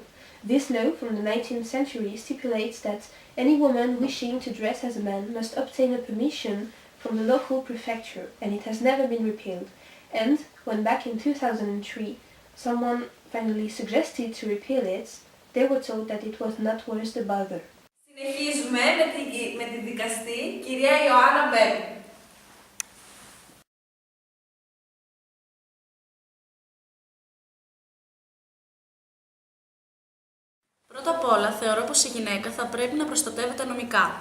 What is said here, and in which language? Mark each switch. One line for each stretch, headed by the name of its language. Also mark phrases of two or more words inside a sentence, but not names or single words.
English: This law from the 19th century stipulates that any woman wishing to dress as a man must obtain a permission from the local prefecture, and it has never been repealed. And when back in 2003 someone finally suggested to repeal it, they were told that it was not worth the bother.
Greek: Συνεχίζουμε με τη δικαστή κυρία Ιωάννα Μπέλ. Πρώτα απ' όλα, θεωρώ πως η γυναίκα θα πρέπει να προστατεύεται νομικά.